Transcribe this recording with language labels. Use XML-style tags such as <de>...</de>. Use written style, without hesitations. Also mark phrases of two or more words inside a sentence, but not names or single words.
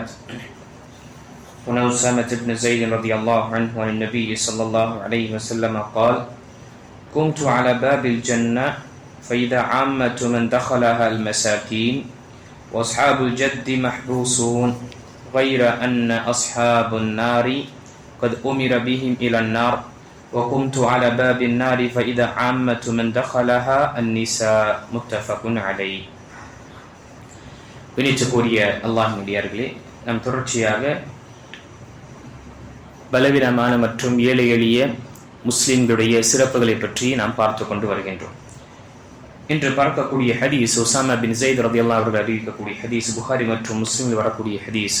<ar>هنا أسامة بن زيد رضي الله عنه عن النبي صلى الله عليه وسلم قال: كنت على باب الجنة فإذا عامة من دخلها المساكين وأصحاب الجد محبوسون غير أن أصحاب النار قد أمر بهم إلى النار وقمت على باب النار فإذا عامة من دخلها النساء متفق عليه.</ar> <ta>வினிச்சக்கூடிய அல்லாஹ்வின் அடியார்களே, நாம் தொடர்ச்சியாக பலவீனமான மற்றும் ஏழை எளிய முஸ்லிம்களுடைய சிறப்புகளை பற்றி நாம் பார்த்து கொண்டு வருகின்றோம். இன்று பார்க்கக்கூடிய ஹதீஸ் உசாமா பின் ஸைத்</ta> <ar>رضي الله</ar> <ta>அவர்கள் அறிவிக்கக்கூடிய ஹதீஸ், புகாரி மற்றும் முஸ்லிமில் வரக்கூடிய ஹதீஸ்.</ta>